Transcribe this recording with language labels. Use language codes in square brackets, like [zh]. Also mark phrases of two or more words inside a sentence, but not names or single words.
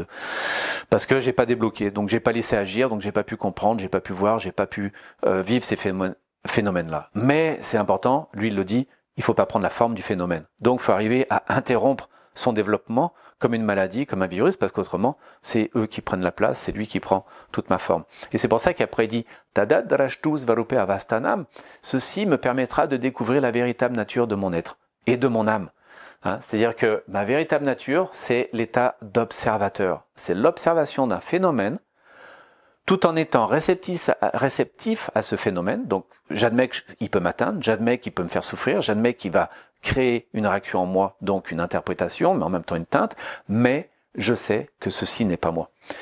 [fr] Parce que j'ai pas débloqué, donc j'ai pas laissé agir, donc j'ai pas pu comprendre, j'ai pas pu voir, j'ai pas pu vivre ces phénomènes-là. Mais c'est important, lui il le dit, il faut pas prendre la forme du phénomène. Donc il faut arriver à interrompre son développement comme une maladie, comme un virus, parce qu'autrement, c'est eux qui prennent la place, c'est lui qui prend toute ma forme. Et c'est pour ça qu'après il dit [sa] Tadat drashtus varupe avastanam, [fr] ceci me permettra de découvrir la véritable nature de mon être et de mon âme. Hein, c'est-à-dire que ma véritable nature, c'est l'état d'observateur. C'est l'observation d'un phénomène tout en étant réceptif à ce phénomène. Donc j'admets qu'il peut m'atteindre, j'admets qu'il peut me faire souffrir, j'admets qu'il va créer une réaction en moi, donc une interprétation, mais en même temps une teinte, mais je sais que ceci n'est pas moi.